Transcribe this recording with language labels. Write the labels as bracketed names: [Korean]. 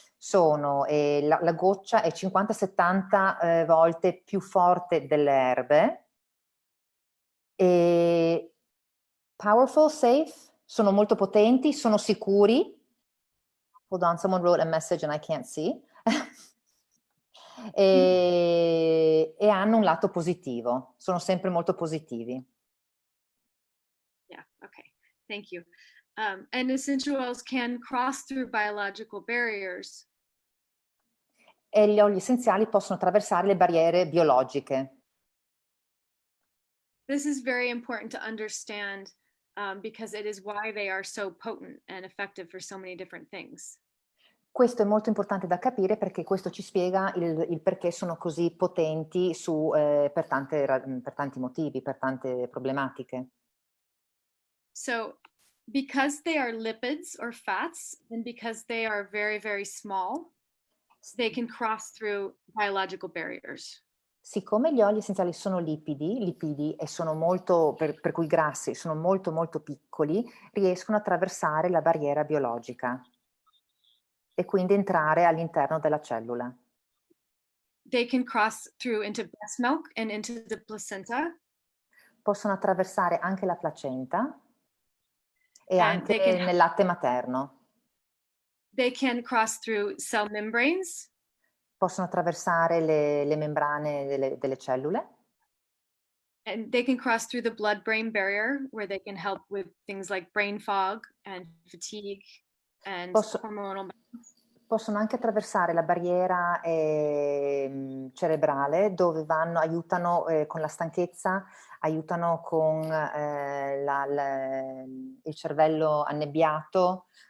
[Italian] Sono, la goccia è 50-70 volte più forte delle erbe. E [English] powerful, safe, [Italian] sono molto potenti, sono sicuri. [English] Hold on, someone wrote a message and I can't see. [Italian] E hanno un lato positivo, sono sempre molto positivi. [English] Yeah, okay, thank you. And essential oils can cross through biological barriers. [Italian] E gli oli essenziali possono attraversare le barriere biologiche. [English] This is very important to understand because it is why they are so potent and effective for so many different things. [Italian] Questo è molto importante da capire perché questo ci spiega il perché sono così potenti per tanti motivi, per tante problematiche. [English] So, because they are lipids or fats, and because they are very, very small, they can cross through biological barriers. [Italian] Siccome gli oli essenziali sono lipidi e sono molto, per cui grassi, sono molto molto piccoli, riescono a attraversare la barriera biologica e quindi entrare all'interno della cellula. [English] They can cross through into breast milk and into the placenta. [Italian] Possono attraversare anche la placenta e [English] And [Italian] anche nel latte materno. [English] they can cross through cell membranes. [Italian] Possono attraversare le membrane delle cellule. [English] And they can cross through the blood-brain barrier, where they can help with things like brain fog and fatigue and hormonal balance. [Italian] Possono anche attraversare la barriera cerebrale, dove aiutano con la stanchezza, aiutano con il cervello annebbiato.